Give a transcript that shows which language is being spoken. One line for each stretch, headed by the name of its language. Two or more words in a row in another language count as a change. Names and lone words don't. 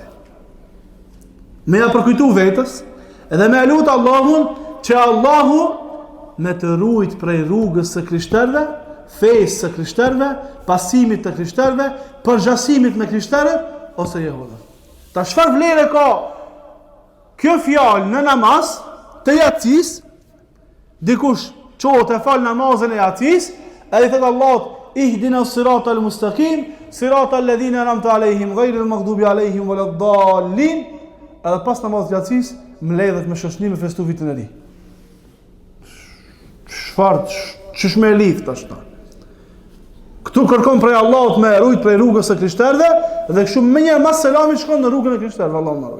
Albanian: Me ja përkujtu vetës edhe me lutë Allahun që Allahu me të ruajt prej rrugës së krishterëve, fesë së krishterëve, pasimit të krishterëve, përgjasimit me krishterët ose jehudët. Ta çfarë vlerë ka kjo fjalë në namaz të jacis? Dikush qohet e fal namazën e jacis, edhe thot Allahu
Arabic: اهدنا الصراط المستقيم صراط الذين أنعمت عليهم غير المغضوب عليهم ولا الضالين.
Albanian: Edhe pas namazit të jacis mbledhet me shoshni me festu vitin e ri. Ç'është me lidh tash? Këtu kërkon prej Allahut me rujt prej rrugës së krishterëve dhe kështu më një mas selamit shkon në rrugën e krishterëve, Allahu na ruaj.